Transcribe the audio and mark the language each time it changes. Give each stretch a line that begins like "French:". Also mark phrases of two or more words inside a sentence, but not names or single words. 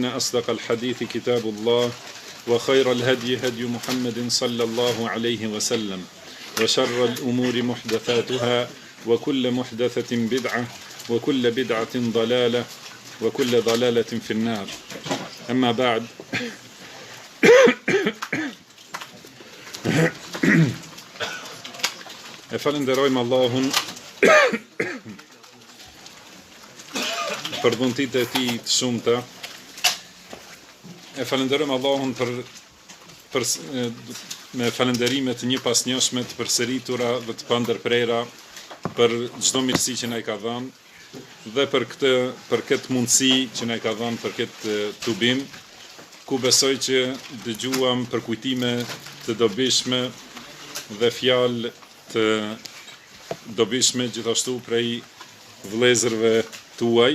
Arabic: أصدق الحديث كتاب الله وخير الهدي هدي محمد صلى الله عليه وسلم وشر الأمور محدثاتها وكل محدثة بدعة وكل بدعة ضلالة وكل ضلالة في النار أما بعد
Albanian: falenderojmë Allahun për dhuntitë e tij të shumta. E falenderojmë Allahun për me falënderime të njëpasnjëshme të përsëritura dhe të pandërprera për çdo mirësi që na i ka dhënë dhe për këtë mundësi që na i ka dhënë për këtë tubim, ku besoj që dëgjuam përkujtime të dobishme dhe fjalë të dobishme gjithashtu prej vëllezërve tuaj.